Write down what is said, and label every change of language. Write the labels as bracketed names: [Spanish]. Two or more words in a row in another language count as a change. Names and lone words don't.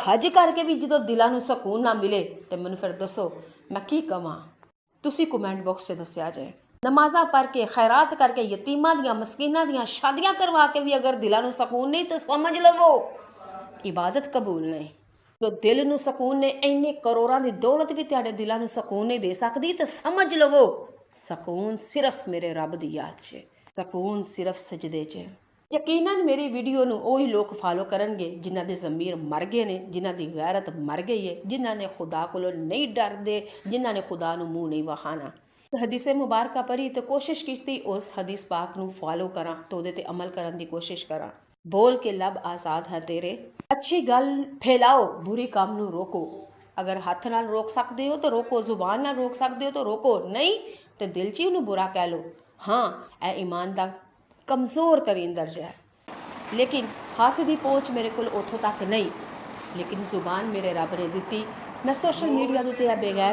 [Punjabi] ਹਜ ਕਰਕੇ ਭੀ ਜੋ ਦਿਲਾਂ ਨੂੰ ਸਕੂਨ ਨਾ ਮਿਲੇ ਤੋ ਮੈਨੂੰ ਫਿਰ ਦੱਸੋ ਮੈਂ ਕੀ ਕਵਾਂ ਤੁਸੀਂ [English] comment box [Punjabi] 'ਚ ਦੱਸਿਆ ਜੇ ਨਮਾਜ਼ਾਂ ਪੜ੍ਹ ਕੇ ਖ਼ੈਰਾਤ ਕਰਕੇ ਯਤੀਮਾਂ ਦੀਆਂ ਮਸਕੀਨਾਂ ਦੀਆਂ ਸ਼ਾਦੀਆਂ ਕਰਵਾ ਕੇ ਭੀ ਅਗਰ ਦਿਲਾਂ ਨੂੰ ਸਕੂਨ ਨਹੀਂ ਤੋ ਸਮਝ ਲਵੋ ਇਬਾਦਤ ਕਬੂਲ ਨਹੀਂ ਤੋ ਦਿਲ ਨੂੰ ਸਕੂਨ ਨੇ ਇੰਨੇ ਕਰੋੜਾਂ ਦੀ ਦੌਲਤ ਭੀ ਤੁਹਾਡੇ ਦਿਲਾਂ ਨੂੰ ਸਕੂਨ ਨਹੀਂ ਦੇ ਸਕਦੀ ਤੋ ਸਮਝ ਲਵੋ ਸਕੂਨ ਸਿਰਫ਼ ਮੇਰੇ ਰੱਬ ਦੀ ਯਾਦ 'ਚ ਸਕੂਨ ਸਿਰਫ਼ ਸਜਦੇ 'ਚ ਯਕੀਨਨ ਮੇਰੀ ਵੀਡੀਓ ਨੂੰ ਉਹੀ ਲੋਕ ਫਾਲੋ ਕਰਨਗੇ ਜਿਨ੍ਹਾਂ ਦੇ ਜ਼ਮੀਰ ਮਰ ਗਏ ਨੇ ਜਿਨ੍ਹਾਂ ਦੀ ਗੈਰਤ ਮਰ ਗਈ ਹੈ ਜਿਨ੍ਹਾਂ ਨੇ ਖੁਦਾ ਕੋਲੋਂ ਨਹੀਂ ਡਰਦੇ ਜਿਨ੍ਹਾਂ ਨੇ ਖੁਦਾ ਨੂੰ ਮੂੰਹ ਨਹੀਂ ਵਹਾਣਾ ਹਦੀਸੇ ਮੁਬਾਰਕਾ ਪੜ੍ਹੀ ਤੇ ਕੋਸ਼ਿਸ਼ ਕੀਤੀ ਉਸ ਹਦੀਸ ਪਾਕ ਨੂੰ ਫਾਲੋ ਕਰਾਂ ਤੇ ਉਹਦੇ ਤੇ ਅਮਲ ਕਰਨ ਦੀ ਕੋਸ਼ਿਸ਼ ਕਰਾਂ [Urdu] بول کے لب آزاد ہے تیرے [Punjabi] ਅੱਛੀ ਗੱਲ ਫੈਲਾਓ ਬੁਰੀ ਕੰਮ ਨੂੰ ਰੋਕੋ ਅਗਰ ਹੱਥ ਨਾਲ ਰੋਕ ਸਕਦੇ ਹੋ ਤਾਂ ਰੋਕੋ ਜ਼ੁਬਾਨ ਨਾਲ ਰੋਕ ਸਕਦੇ ਹੋ ਤਾਂ ਰੋਕੋ ਨਹੀਂ ਤੇ ਦਿਲ 'ਚ ਹੀ ਉਹਨੂੰ ਬੁਰਾ ਕਹਿ ਲਓ ਹਾਂ ਇਹ ਈਮਾਨ ਦਾ ਕਮਜ਼ੋਰ ਤਰੀਨ ਦਰਜਾ ਹੈ ਲੇਕਿਨ ਹੱਥ ਦੀ ਪਹੁੰਚ ਮੇਰੇ ਕੋਲ ਉੱਥੋਂ ਤੱਕ ਨਹੀਂ ਲੇਕਿਨ ਜ਼ੁਬਾਨ ਮੇਰੇ ਰੱਬ ਨੇ ਦਿੱਤੀ ਮੈਂ [English] social media [Punjabi] ਦੇ ਉੱਤੇ ਇਹ ਬੇਗੈਰ